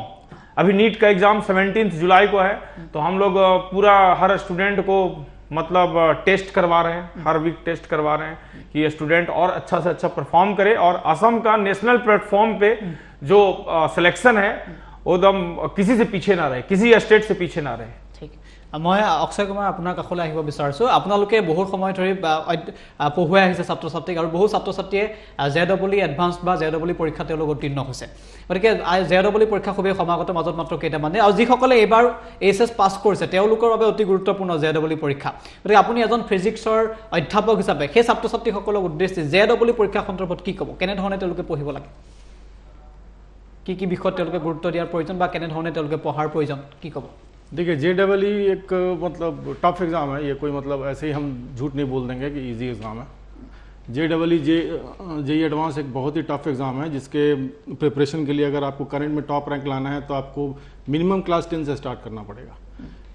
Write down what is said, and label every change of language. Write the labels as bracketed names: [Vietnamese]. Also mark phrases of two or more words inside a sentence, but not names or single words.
[Hindi] अभी नीट का एग्जाम 17 जुलाई को है, तो हम लोग पूरा हर स्टूडेंट को मतलब टेस्ट करवा रहे हैं, हर [English] week test [Hindi] करवा रहे हैं कि ये स्टूडेंट और अच्छा से अच्छा परफॉर्म करे और असम का [English] national platform [Hindi] पे जो सिलेक्शन है वो एकदम किसी से पीछे ना रहे, किसी स्टेट से पीछे ना रहे। [Assamese] ঠিক মই অক্ষয় কুমাৰ আপোনাৰ কাষলৈ আহিব বিচাৰিছোঁ। আপোনালোকে বহু সময় ধৰি পঢ়ুৱাই আহিছে ছাত্ৰ ছাত্ৰীক, আৰু বহু ছাত্ৰ ছাত্ৰীয়ে JEE এডভান্স বা JEE পৰীক্ষা তেওঁলোক উত্তীৰ্ণ হৈছে। গতিকে JEE পৰীক্ষা খুবেই সমাগত, মাজত মাত্ৰ কেইটামানে, আৰু যিসকলে এইবাৰ HS পাছ কৰিছে তেওঁলোকৰ বাবে অতি গুৰুত্বপূৰ্ণ JEE পৰীক্ষা। গতিকে আপুনি এজন ফিজিক্সৰ অধ্যাপক হিচাপে সেই ছাত্ৰ ছাত্ৰীসকলক উদ্দেশ্যি JEE পৰীক্ষা সন্দৰ্ভত কি ক'ব? কেনেধৰণে তেওঁলোকে পঢ়িব লাগে, কি কি বিষয়ত তেওঁলোকে গুৰুত্ব দিয়াৰ প্ৰয়োজন বা কেনেধৰণে তেওঁলোকে পঢ়াৰ प्रयोजन কি ক'ব? [Hindi] देखिए JEE एक मतलब [English] tough exam [Hindi] है, ये कोई मतलब ऐसे ही हम झूठ नहीं बोल देंगे कि [English] easy exam [Hindi] है। जेई एडवांस एक बहुत ही [English] tough exam [Hindi] है जिसके प्रिपरेशन के लिए अगर आपको करंट में [English] top rank [Hindi] लाना है तो आपको [English] minimum class [Hindi] 10 से स्टार्ट करना पड़ेगा।